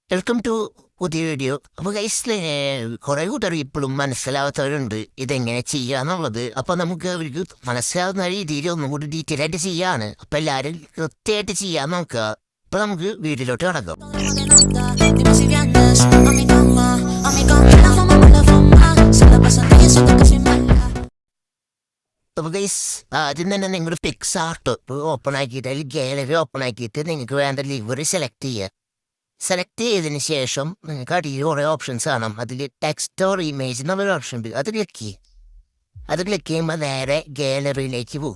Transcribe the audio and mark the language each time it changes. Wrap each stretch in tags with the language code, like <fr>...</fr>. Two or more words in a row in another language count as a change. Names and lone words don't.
<en>welcome to</en> <ml>പുതിയ വീഡിയോ. അപ്പോൾ ഗൈസ്, കുറേ കൂട്ടർ ഇപ്പോഴും മനസ്സിലാവാത്തവരുണ്ട് ഇതെങ്ങനെ ചെയ്യാന്നുള്ളത്. അപ്പോൾ നമുക്ക് അവർക്ക് മനസ്സിലാവുന്ന രീതിയിൽ ഒന്നും കൂടി ഡീറ്റെയിൽ ആയിട്ട് ചെയ്യാണ്. അപ്പോൾ എല്ലാവരും കൃത്യമായിട്ട് ചെയ്യാൻ നോക്കുക. അപ്പോൾ നമുക്ക് വീട്ടിലോട്ട് കടക്കാം.</ml> <es>Dime si vienes a mi cama, la fama me la fama. Se la pasan diciendo que soy mala.</es> <ml>അപ്പോൾ ഗൈസ്, ആദ്യം തന്നെ നിങ്ങളുടെ പിക്സ് ആർട്ട് ഓപ്പൺ ആക്കിയിട്ട് അല്ലെങ്കിൽ ഗാലറി ഓപ്പൺ ആക്കിയിട്ട് നിങ്ങൾക്ക് വേണ്ട</ml> <en>livery select</en> <ml>ചെയ്യുക. സെലക്ട് ചെയ്തതിന് ശേഷം നിങ്ങൾക്ക് അടിയിൽ കുറേ ഓപ്ഷൻസ് കാണാം. അതിൽ</ml> <en>text or image</en> <ml>എന്നുള്ളൊരു ഓപ്ഷൻ ഉണ്ട്. അത് ക്ലിക്ക് ചെയ്യും. അത് ക്ലിക്ക് ചെയ്യുമ്പോൾ നേരെ ഗാലറിയിലേക്ക് പോകും.</ml>